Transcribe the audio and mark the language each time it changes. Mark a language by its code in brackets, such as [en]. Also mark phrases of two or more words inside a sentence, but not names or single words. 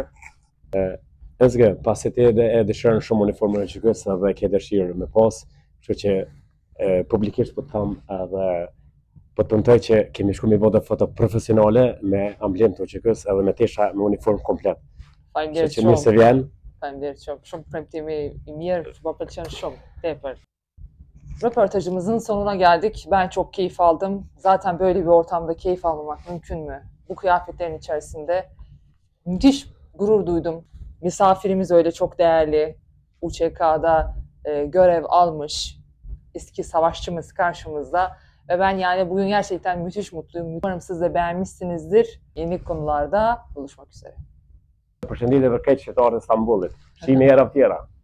[sq] Ezge, pasi ti e dëshiron shumë uniformën e QK-s edhe ke dëshirë me pas, kështu që publikisht po të them edhe po të tentoj që kemi shku me vota foto profesionale me amblemë të QK-s edhe me tesha me uniformë komplet. Faleminderit Kështu që mirë se shumë. vjen. Faleminderit shumë. Shumë premtimi i mirë, që më pëlqen shumë, tepër. [tr] Röportajımızın sonuna geldik. Ben çok keyif aldım. Zaten böyle bir ortamda keyif almamak mümkün mü? Bu kıyafetlerin içerisinde müthiş gurur duydum. Misafirimiz öyle çok değerli. UÇK'da görev almış. Eski savaşçımız karşımızda. Ve ben yani bugün gerçekten müthiş mutluyum. Umarım siz de beğenmişsinizdir. Yeni konularda buluşmak üzere. [sq] Përshëndetje për këtë qytetarët e Stambollit. Shihemi herë tjera.